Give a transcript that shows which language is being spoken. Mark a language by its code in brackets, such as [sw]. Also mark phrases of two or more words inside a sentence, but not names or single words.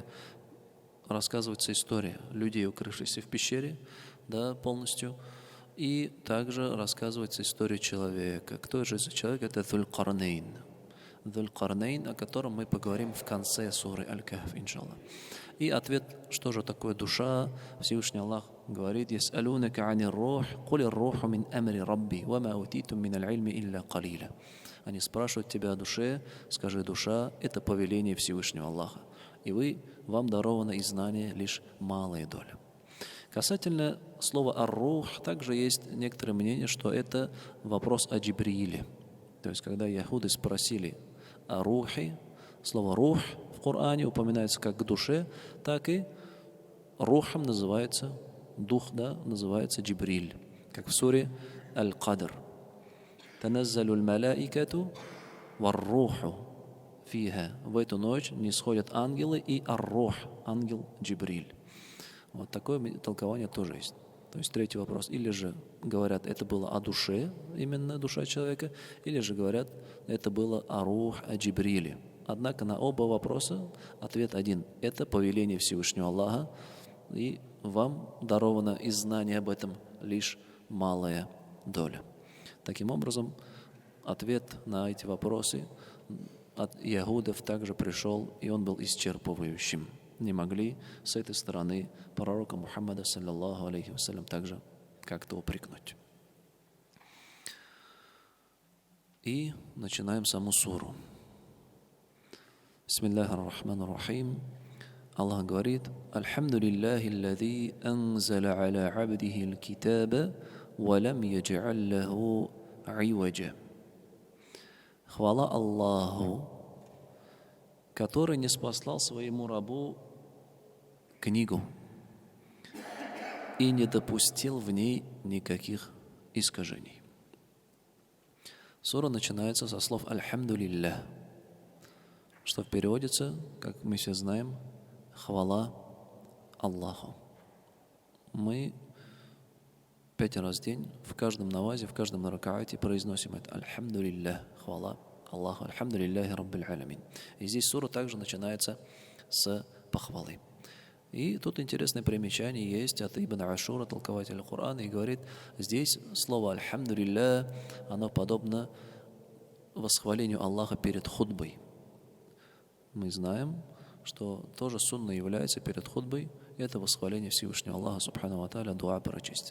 [ru] Рассказывается история людей, укрывшихся в пещере, да, полностью. И также рассказывается история человека. Кто же за человек? Это Зуль-Карнейн. Зуль-Карнейн, о котором мы поговорим в конце суры Аль-Кахф, иншаллах. И ответ, что же такое душа, Всевышний Аллах говорит: [ar] «يسألونك عن الروح قل الروح من أمر ربي وما أوتيتم من العلم إلا قليلا». [ru] Они спрашивают тебя о душе, скажи: душа – это повеление Всевышнего Аллаха, и вам даровано из знания лишь малая доля. Касательно слова «ар-рух», также есть некоторое мнение, что это вопрос о Джибрииле. То есть, когда яхуды спросили о рухе, слово «рух» в Коране упоминается как к душе, так и рухом называется, дух, да, называется Джибриль, как в суре Аль-Кадр. [ar] «تنزل الملائكة والروح فيها». [ru] В эту ночь нисходят ангелы и ар-рух, ангел Джибриль. Вот такое толкование тоже есть. То есть третий вопрос. Или же говорят, это было о душе, именно душа человека, или же говорят, это было о рух, о Джибриле. Однако на оба вопроса ответ один. Это повеление Всевышнего Аллаха, и вам даровано из знания об этом лишь малая доля. Таким образом, ответ на эти вопросы от яхудов также пришел, и он был исчерпывающим. Не могли с этой стороны пророка Мухаммада, [ar] صلى الله عليه وسلم, [ru] также как-то упрекнуть. И начинаем саму суру. [ar] بسم الله الرحمن الرحيم. [ru] Аллах говорит: [ar] «الحمد لله الذي أنزل على عبده الكتاب ولم يجعل له عوجا». [ru] Хвала Аллаху, который не спаслал своему рабу книгу и не допустил в ней никаких искажений. Сура начинается со слов «Альхамдулиллах», что переводится, как мы все знаем, «Хвала Аллаху». Мы 5 раз в день, в каждом навазе, в каждом ракаате произносим это «Альхамдулиллах», «Хвала Аллаху, [ar] الحمد لله رب العالمين». [ru] И здесь сура также начинается с похвалы. И тут интересное примечание есть от Ибн Ашура, толкователя Корана, и говорит, здесь слово «альхамдулиллах», оно подобно восхвалению Аллаха перед хутбой. Мы знаем, что тоже сунна является перед хутбой, это восхваление Всевышнего Аллаха, [ar] سبحانه وتعالى, [ru] дуа прочесть.